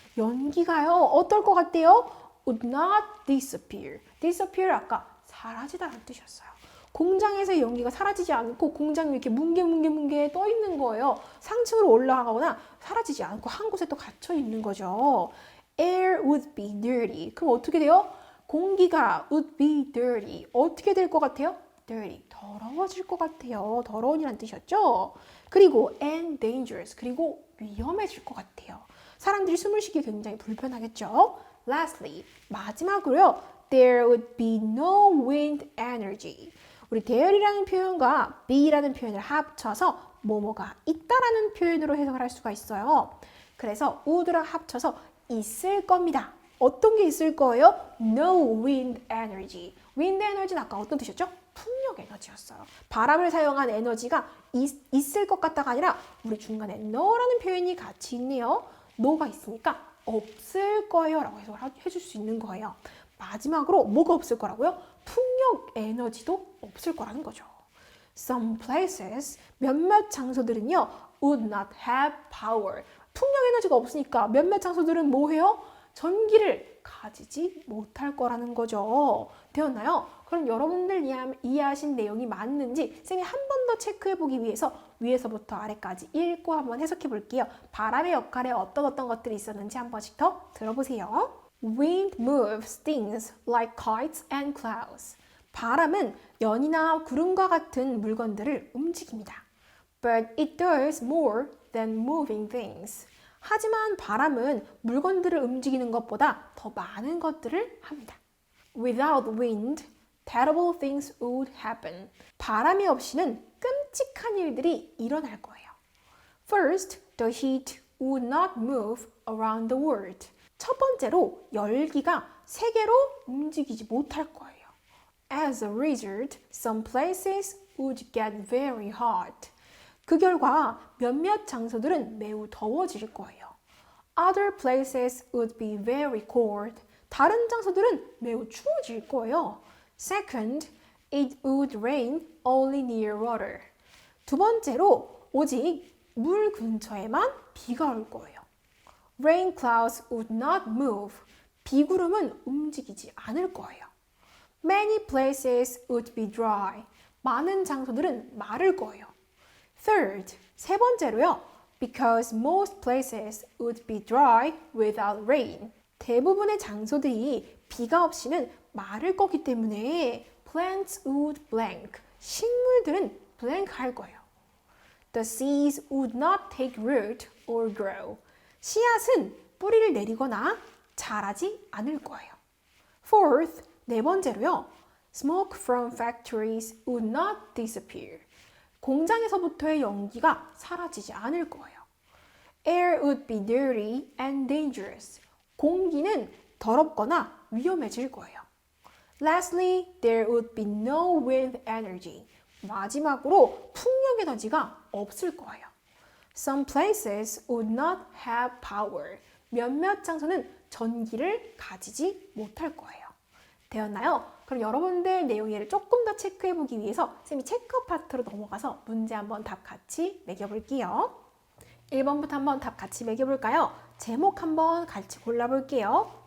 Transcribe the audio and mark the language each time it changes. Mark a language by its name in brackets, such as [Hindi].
[Korean] 연기가요. 어떨 것 같대요? [English] Would not disappear. [Korean] disappear 아까 사라지다라는 뜻이었어요. 공장에서의 연기가 사라지지 않고 공장이 이렇게 뭉게뭉게 떠 있는 거예요. 상층으로 올라가거나 사라지지 않고 한 곳에 또 갇혀 있는 거죠. [English] Air would be dirty. [Korean] 그럼 어떻게 돼요? 공기가 [English] would be dirty. [Korean] 어떻게 될 것 같아요? dirty. 더러워질 것 같아요. 더러운이란 뜻이었죠? 그리고 [English] and dangerous. [Korean] 그리고 위험해질 것 같아요. 사람들이 숨을 쉬기 굉장히 불편하겠죠? Lastly, 마지막으로요. [English] There would be no wind energy. [Korean] 우리 there이라는 표현과 be라는 표현을 합쳐서 뭐뭐가 있다라는 표현으로 해석을 할 수가 있어요. 그래서 would랑 합쳐서 있을 겁니다. 어떤 게 있을 거예요? [English] No wind energy. [Korean] wind energy는 아까 어떤 뜻이었죠? 풍력 에너지였어요. 바람을 사용한 에너지가 있을 것 같다가 아니라 우리 중간에 no라는 표현이 같이 있네요. no가 있으니까 없을 거예요 라고 해석을 해줄 수 있는 거예요. 마지막으로 뭐가 없을 거라고요? 풍력 에너지도 없을 거라는 거죠. [English] Some places, [Korean] 몇몇 장소들은요, [English] would not have power. [Korean] 풍력 에너지가 없으니까 몇몇 장소들은 뭐 해요? 전기를 가지지 못할 거라는 거죠. 되었나요? 그럼 여러분들 이해하신 내용이 맞는지 쌤이 한 번 더 체크해 보기 위해서 위에서부터 아래까지 읽고 한번 해석해 볼게요. 바람의 역할에 어떤 것들이 있었는지 한 번씩 더 들어보세요. [English] Wind moves things like kites and clouds. [Korean] 바람은 연이나 구름과 같은 물건들을 움직입니다. [English] But it does more than moving things. [Korean] 하지만 바람은 물건들을 움직이는 것보다 더 많은 것들을 합니다. [English] Without wind, terrible things would happen. [Korean] 바람이 없이는 끔찍한 일들이 일어날 거예요. [English] First, the heat would not move around the world. [Korean] 첫 번째로 열기가 세계로 움직이지 못할 거예요. [English] As a result, some places would get very hot. [Korean] 그 결과 몇몇 장소들은 매우 더워질 거예요. [English] Other places would be very cold. [Korean] 다른 장소들은 매우 추워질 거예요. [English] Second, it would rain only near water. [Korean] 두 번째로 오직 물 근처에만 비가 올 거예요. [English] Rain clouds would not move. [Korean] 비구름은 움직이지 않을 거예요. [English] Many places would be dry. [Korean] 많은 장소들은 마를 거예요. Third, 세 번째로요. [English] Because most places would be dry without rain. [Korean] 대부분의 장소들이 비가 없이는 마를 거기 때문에 [English] plants would blank. [Korean] 식물들은 blank 할 거예요. [English] The seeds would not take root or grow. [Korean] 씨앗은 뿌리를 내리거나 자라지 않을 거예요. Fourth, 네 번째로요. [English] Smoke from factories would not disappear. [Korean] 공장에서부터의 연기가 사라지지 않을 거예요. [English] Air would be dirty and dangerous. [Korean] 공기는 더럽거나 위험해질 거예요. [English] Lastly, there would be no wind energy. [Korean] 마지막으로 풍력 에너지가 없을 거예요. [English] Some places would not have power. [Korean] 몇몇 장소는 전기를 가지지 못할 거예요. 되었나요? 그럼 여러분들 내용 이해를 조금 더 체크해 보기 위해서 쌤이 체크 파트로 넘어가서 문제 한번 답 같이 매겨볼게요. 1번부터 한번 답 같이 매겨볼까요? 제목 한번 같이 골라볼게요.